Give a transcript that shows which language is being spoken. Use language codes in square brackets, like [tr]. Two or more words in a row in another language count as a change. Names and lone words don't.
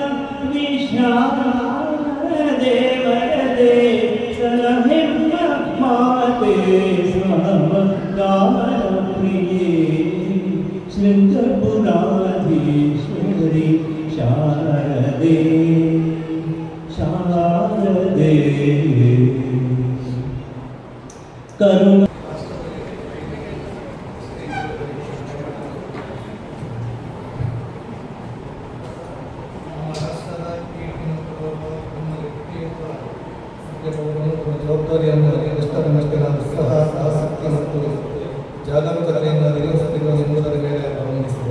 [sa] विशारदे वरदे सलहिम माते समगानप्रिये शृंगपुराधीश्वरी [kn] ಶಾರದೆ ಶಾರದೆ ಕರುಣ ಜವಾಬ್ದಾರಿಯನ್ನು ಎಷ್ಟರಮಟ್ಟಿಗೆ ನಾನು ಉತ್ಸಾಹ ಆಸಕ್ತಿ ಮತ್ತು ಜಾಗರೂಕತೆಯಿಂದ ನಿರ್ವಹಿಸುತ್ತಿರುವ ಎಂಬುದರ ಮೇಲೆ ಗಮನಿಸಿದೆ.